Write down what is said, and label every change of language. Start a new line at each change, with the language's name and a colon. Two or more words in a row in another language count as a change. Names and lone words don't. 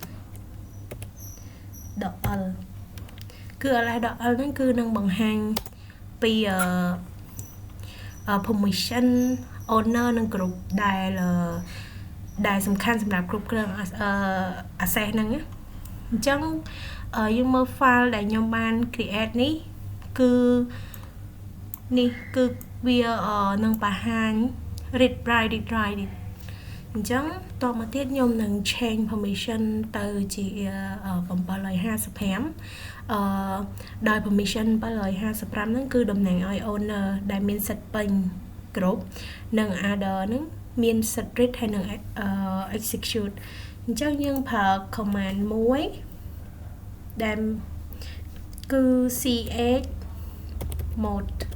Khmer: .l គឺ ls .l ហ្នឹងគឺនឹងបង្ហាញពី
English: permission owner
Khmer: និង group ដែលសំខាន់សម្រាប់គ្រប់គ្រង access ហ្នឹងអញ្ចឹងយើងមើល file ដែលខ្ញុំបាន create នេះគឺវានឹងបង្ហាញ
English: read write it
Khmer: អញ្ចឹងតមកទៀតខ្ញុំ នឹង change permission ទៅជា755ដោយ permission 755ហ្នឹងគឺតំណាងឲ្យ owner ដែលមានសិទ្ធិពេញគ្រប់និង other ហ្នឹងមានសិទ្ធិ read ហើយនឹង execute អញ្ចឹងយើងប្រើ command មួយដែលគឺ ch mode